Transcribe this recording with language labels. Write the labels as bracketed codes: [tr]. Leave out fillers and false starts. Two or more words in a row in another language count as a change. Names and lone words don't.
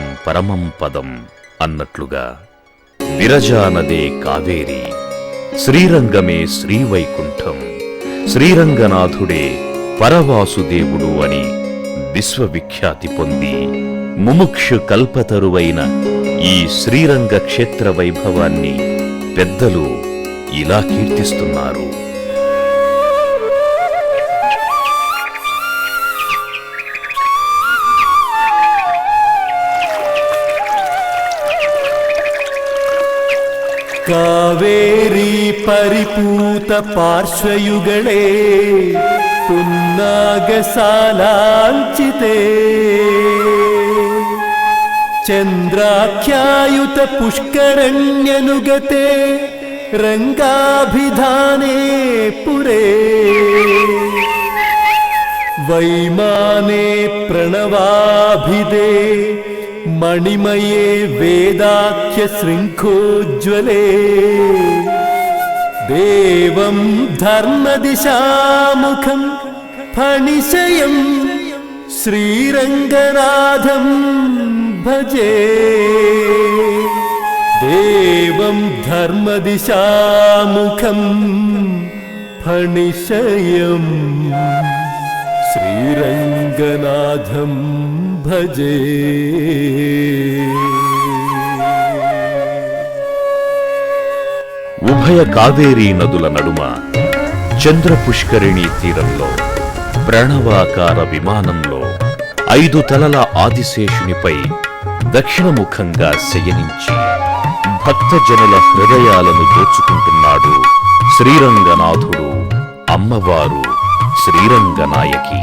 [te] పరమం పదం అన్నట్లుగా విరజానదే కావేరి, శ్రీరంగమే శ్రీవైకుంఠం, శ్రీరంగనాథుడే పరవాసుదేవుడు అని విశ్వవిఖ్యాతి పొంది ముముక్షు కల్పతరువైన ఈ శ్రీరంగ క్షేత్ర వైభవాన్ని పెద్దలు ఇలా కీర్తిస్తున్నారు. [sa] ಕಾವೇರಿ ಪರಿಪೂತ ಪಾರ್ಶ್ವಯುಗಳೇ ಪುನ್ನಾಗ ಸಾಲಾಂಚಿತೆ ಚಂದ್ರಾಖ್ಯಾಯುತ ಪುಷ್ಕರಣ್ಯನುಗತೆ ರಂಗಾಭಿಧಾನೇ ಪುರೇ ವೈಮಾನೆ ಪ್ರಣವಾಭಿದೆ मणिमये वेदाख्य शृंखोज्ज्वले देवं धर्मदिशामुखं फणिशयं श्रीरंगनाथं भजे देवं धर्मदिशामुखं फणिशयं श्रीरंगनाथं भजे. [te] ఉభయ కావేరీ నదుల నడుమ చంద్రపుష్కరిణి తీరంలో ప్రణవాకార విమానంలో 5 తలల ఆదిశేషునిపై దక్షిణముఖంగా శయనించి భక్తజనుల హృదయాలను దోచుకుంటున్నాడు శ్రీరంగనాథుడు, అమ్మవారు శ్రీరంగనాయకి.